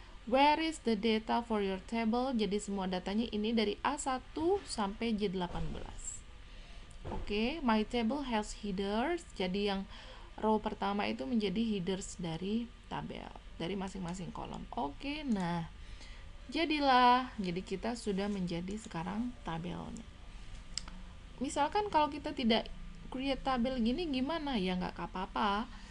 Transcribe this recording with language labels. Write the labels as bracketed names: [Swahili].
[English] Where is the data for your table? [Indonesian] Jadi semua datanya ini dari A1 sampai J18. [English] Oke, my table has headers. [Indonesian] Jadi yang row pertama itu menjadi headers dari tabel, dari masing-masing kolom. Oke, nah Jadilah, jadi kita sudah menjadi sekarang tabelnya. Misalkan kalau kita tidak create tabel gini gimana ya, nggak apa-apa.